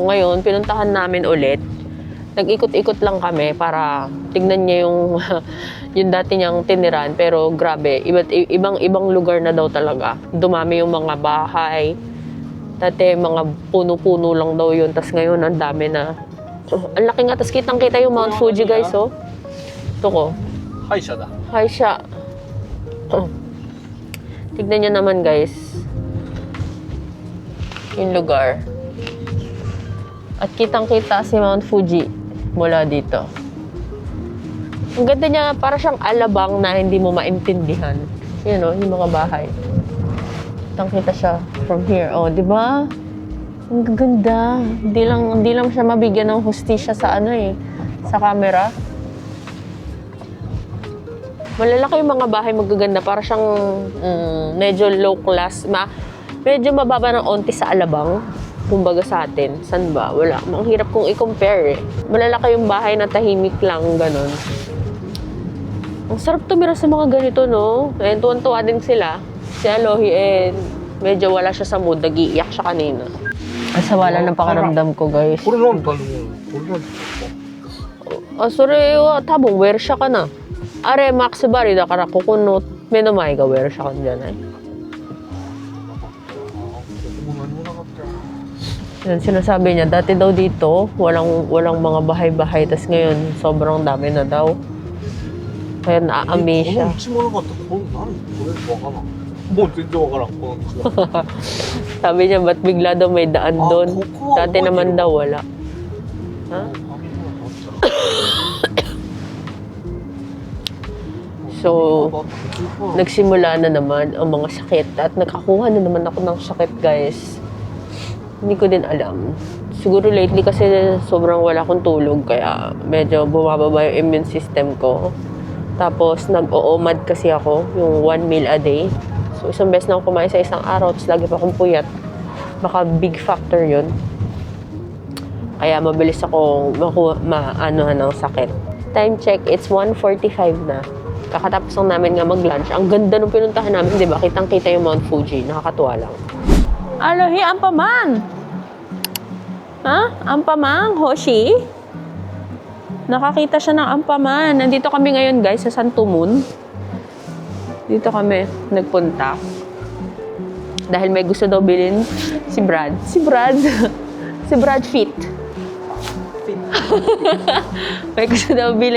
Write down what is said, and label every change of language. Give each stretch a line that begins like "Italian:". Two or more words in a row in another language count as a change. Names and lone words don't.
Filipino: Ngayon, pinuntahan namin ulit. Nag-ikot-ikot lang kami para tignan niya yung yung dati niyang tiniran. Pero grabe, ibang lugar na daw talaga. Dumami yung mga bahay. Dati, mga puno-puno lang daw yun. Tapos ngayon, ang dami na. Ang laki nga. Tapos kitang-kita yung Mount Fuji, guys, oh. Ito ko.
Japanese: 歯医者だ。
Filipino: Hi siya. Tignan nyo naman, guys. Yung lugar. At kitang-kita si Mount Fuji mula dito. Ang ganda niya, para siyang alabang na hindi mo maintindihan. Yun, know, yung mga bahay. Kitang-kita siya
English: from here.
Filipino: Oh, di ba? Ang gaganda. Hindi lang siya mabigyan ng hustisya sa sa camera. Malalaki yung mga bahay, magaganda. Para siyang medyo low class. Medyo mababa ng onti sa alabang. kumbaga sa atin. San ba? Wala. Ang hirap kong i-compare eh. Malalaki yung bahay na tahimik lang, ganun. Ang sarap tumira sa mga ganito, no? Eh, tuwan-tuwa din sila. Si Alohi, medyo wala siya sa mood. Nag-iiyak siya kanina. Asa wala ng pakaramdam ko, guys.
Japanese: これなんだろうこれなんだろうそれは多分ウェルシャかな。あれ、マックスバリだから、ここの目の前がウェルシャかんじゃない？
Filipino: Yan, sinasabi niya, dati daw dito, walang mga bahay-bahay, tas ngayon, sobrang dami na daw. Kaya na-amaze
Japanese: こ
Filipino: siya.
Japanese: の道もなかったらこれ何これわからんもう全然わからんこの道は
Filipino: Sabi niya, ba't bigla daw may daan doon? kuko, Dati naman daw wala. Ha? So, nagsimula na naman ang mga sakit at nakakuha na naman ako ng sakit, guys. Hindi ko din alam. Siguro lately kasi sobrang wala akong tulog kaya medyo bumababa yung immune system ko. Tapos nag-oomad kasi ako, yung
English: 1 meal a day.
Filipino: So isang beses na ako kumain sa isang araw, tapos lagi pa akong puyat. Baka
English: big factor
Filipino: yun. Kaya mabilis akong maanohan ng sakit.
English: Time check, it's 1:45 na.
Filipino: Kakatapos lang namin nga mag-lunch. Ang ganda nung pinuntahan namin, di ba? Kitang-kita yung Mount Fuji. Nakakatuwa lang. Alohi, ampaman! Ha? Ampaman? Hoshi? Nakakita siya ng ampaman. Nandito kami ngayon, guys, sa Santo Moon. Dito kami nagpunta. Dahil may gusto daw bilhin si Brad. Si Brad Fit. May gusto daw bilhin.